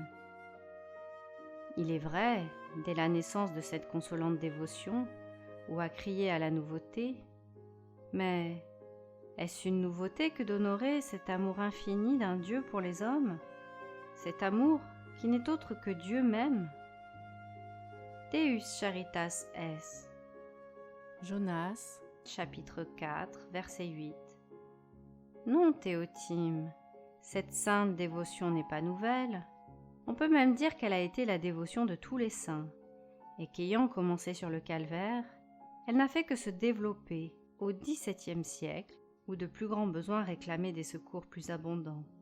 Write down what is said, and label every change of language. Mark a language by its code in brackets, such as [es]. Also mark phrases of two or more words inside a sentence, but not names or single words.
[fr] Il est vrai, dès la naissance de cette consolante dévotion, ou à crier à la nouveauté, mais est-ce une nouveauté que d'honorer cet amour infini d'un Dieu pour les hommes, cet amour qui n'est autre que Dieu même? [la] Deus charitas es. [fr] Jonas, chapitre 4, verset 8. Non, Théotime, cette sainte dévotion n'est pas nouvelle. On peut même dire qu'elle a été la dévotion de tous les saints, et qu'ayant commencé sur le calvaire, elle n'a fait que se développer au XVIIe siècle, où de plus grands besoins réclamaient des secours plus abondants.